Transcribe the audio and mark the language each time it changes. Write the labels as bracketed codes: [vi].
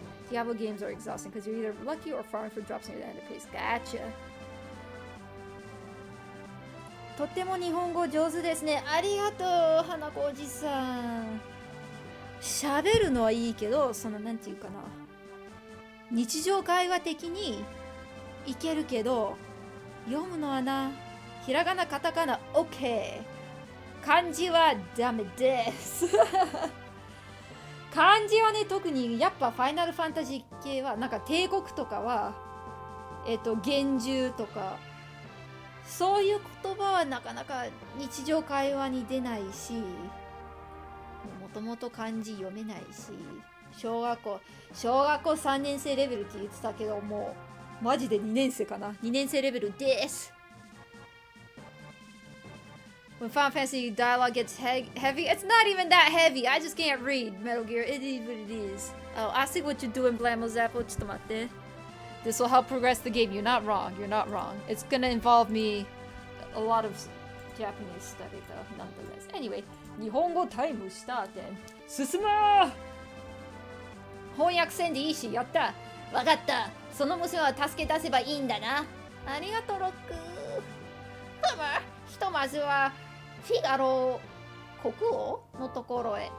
[en] Diablo games are exhausting because you're either lucky or farming for drops near the end of pace. Gotcha. [ja] とても日本語上手ですね。ありがとう、花子おじさん。喋るのはいいけど、そのなんていうかな。日常会話的にいけるけど、読むのはな、ひらがな、カタカナ、OK。漢字はダメです。漢字はね、特にやっぱファイナルファンタジー系は、なんか帝国とかは、幻獣とか、そういう言葉はなかなか日常会話に出ないし、もともと漢字読めないし、小学校3年生レベルって言ってたけど、もうマジで2年生かな。 2年生レベルです。 [en] When Final Fantasy dialogue gets heavy, it's not even that heavy. I just can't read Metal Gear. It is what it is. Oh, I see what you're doing, Blamo Zappo. [ja] ちょっと待って。 [en] This will help progress the game. You're not wrong. You're not wrong. It's gonna involve me a lot of Japanese study though, nonetheless. [ja] Anyway, 日本語タイムスタート。進もう。翻訳せんでいいし、やった。わかった。その娘は助け出せばいいんだな。ありがとう、ロック。ひとまずはフィガロ国王のところへ。